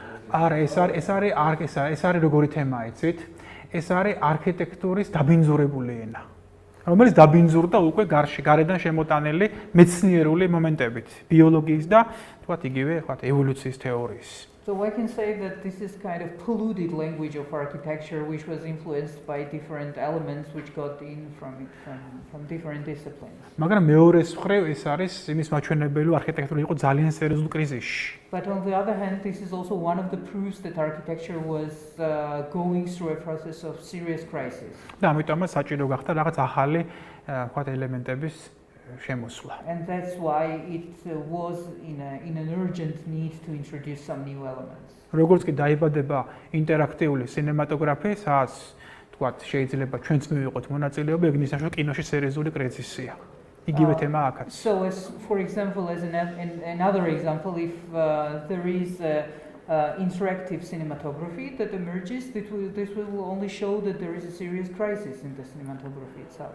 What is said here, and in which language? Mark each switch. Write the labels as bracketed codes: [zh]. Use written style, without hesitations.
[ka] არა, ეს არის როგორი თემა იცით? ეს არის არქიტექტურის დაბინძურებული ენა, რომელიც დაბინძურდა უკვე გარედან შემოტანილი მეცნიერული მომენტებით, ბიოლოგიის და თქვათ იგივე, თქვათ ევოლუციის თეორიის. [en] So I can say that this is kind of polluted language of architecture, which was influenced by different elements which got in from different disciplines. [ka] მაგრამ მეორე მხრივ ეს არის იმის მაჩვენებელი, არქიტექტურა იყო ძალიან სერიოზულ კრიზისში. [en] But on the other hand, this is also one of the proofs that architecture was going through a process of serious crisis. [ka] და ამიტომაც საჭირო გახდა რაღაც ახალი ვთქვათ ელემენტების შემოსვლა. [en] And that's why it was in an urgent need to introduce some new elements. [ka] როგორც კი დაიბადება ინტერაქტიული სინემატოგრაფია, სადაც ვთქვათ შეიძლება ჩვენც მივიღოთ მონაწილეობა, ეგ ნიშნავს, რომ კინოში სერიოზული კრიზისია. იგივე თემა აქაც. [en] So as for example, as another example, if there is interactive cinematography that emerges, this will only show that there is a serious crisis in the cinematography itself.